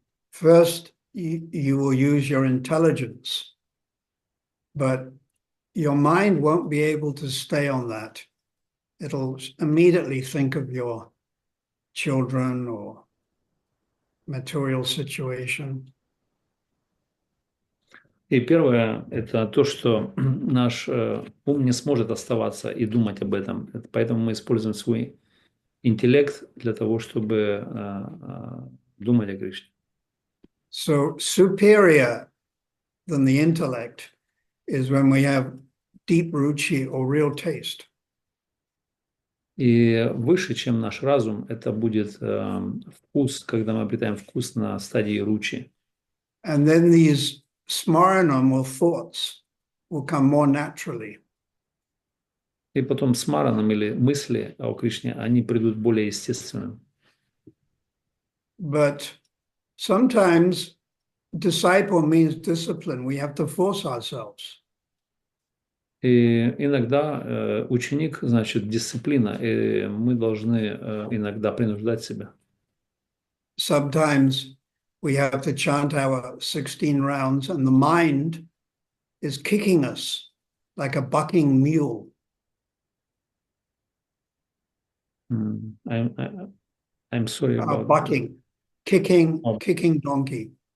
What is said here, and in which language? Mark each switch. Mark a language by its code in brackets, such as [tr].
[en] First, you will use your intelligence, but your mind won't be able to stay on that. It'll immediately think of your children or material situation. [ru] И первое – это то, что наш ум не сможет оставаться и думать об этом. Поэтому мы используем свой интеллект для того, чтобы думать о Кришне. [en] So superior than the intellect is when we have deep ruchi or real taste. [ru] И выше, чем наш разум, это будет вкус, когда мы обретаем вкус на стадии ручи. [en] And then these smaranam or thoughts will come more naturally. [ru] И потом смараном или мысли о Кришне, они придут более естественным. [en] But sometimes disciple means discipline. We have to force ourselves. [ru] И иногда ученик, значит, дисциплина, и мы должны иногда принуждать себя. [en] sometimes we have to chant our 16 rounds and the mind is kicking us like a bucking mule. I'm sorry about bucking, kicking donkey.